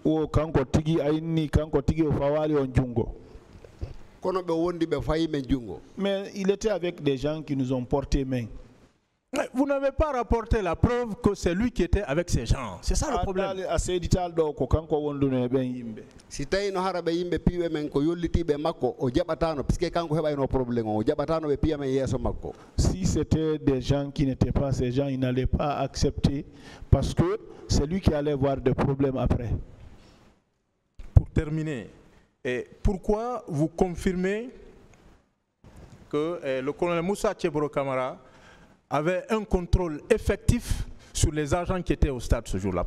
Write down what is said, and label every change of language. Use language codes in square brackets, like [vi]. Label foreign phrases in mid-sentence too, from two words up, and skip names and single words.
[fr] Mais il était avec des gens qui nous ont porté main. Vous n'avez pas rapporté la preuve que c'est lui qui était avec ces gens. C'est ça le problème. [ff] Si tawi no hara ɓe yimɓe piiɓe men ko yollitiɓe makko o jaɓatano puisque kanko heɓayno probléme o jaɓatano ɓe piya men yeeso makko. [fr] Si c'était des gens qui n'étaient pas ces gens, ils n'allaient pas accepter parce que c'est lui qui allait avoir des problèmes après. Pour terminer, et pourquoi vous confirmez que le colonel Moussa Tcheboro Kamara avait un contrôle effectif sur les agents qui étaient au stade ce jour-là?